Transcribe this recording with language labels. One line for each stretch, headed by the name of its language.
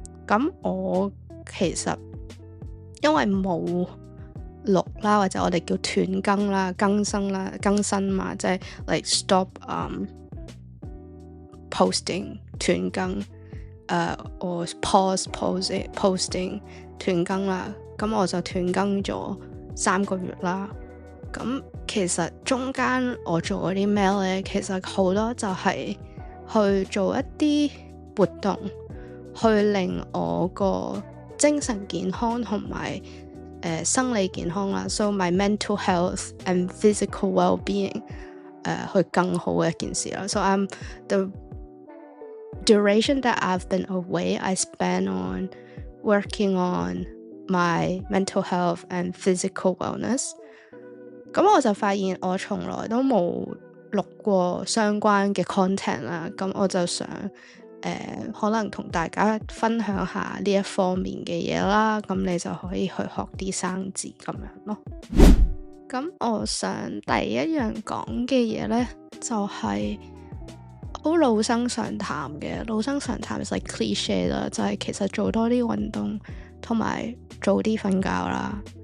Cantonese: 咁我其實因為冇錄啦，或者我哋叫斷更啦、更新嘛，即係
English: like stop posting
Cantonese: 斷更or
English: pause posting
Cantonese: 斷更啦。咁我就斷更咗3個月啦。咁其實中間我做嗰啲咩咧，其實好多就係去做一啲活動，去令我個精神健康同埋生理健康啦 ，
English: so my mental health and physical well-being
Cantonese: 去更好嘅一件事啦。
English: So the duration that I've been away, I spend on working on my mental health and physical wellness。
Cantonese: 咁我就發現我從來都冇錄過相關嘅 content 啦，咁我就想可能同大家分享下呢一方面嘅嘢啦，咁你就可以去學啲生字咁樣咯。咁我想第一樣講嘅嘢呢，就係好老生常談嘅，老生常談係
English: like cliche
Cantonese: 啦，就係其實做多啲運動同埋早啲瞓覺啦。